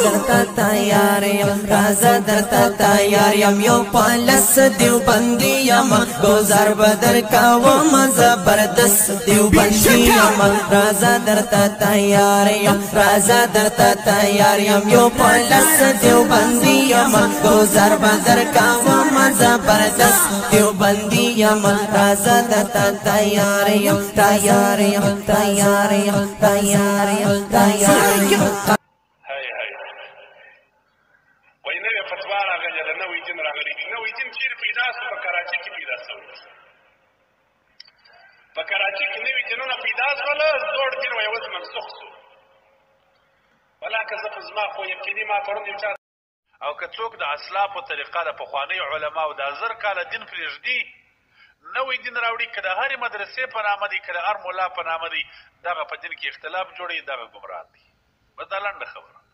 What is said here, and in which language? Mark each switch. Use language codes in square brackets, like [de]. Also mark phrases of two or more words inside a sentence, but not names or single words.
[ps] درتا تیار یم رازا درتا تیار یم یو پالس دیوبندی یم گزار بدر کاوم زبردست دیوبندی یم رازا درتا تیار یم رازا درتا تیار یم یو پالس دیوبندی یم گزار بدر کاوم زبردست دیوبندی یم رازا درتا تیار یم تیار یم تیار یم تیار یم تیار یم فتوا راغلی ده نوی دین راغلی دی نوی دین چیرې پیدا سو په کراچۍ کې پیدا سوی په کراچۍ کې نوي دینونه پیدا سول زوړ دین وایي اوس منسوخ سو ولاکه زه په زما خو یقیني ما پرون یو چا او که څوک د اسلافو طریقه د پخوانیو علماو د زر کاله دین پرېږدي نوی دین راوړي که د هرې مدرسې په نامه دی که د هر ملا په نامه دی دغه په دین کې اختلاف جوړوي دغه ګمراه دی بس دا لنډه خبره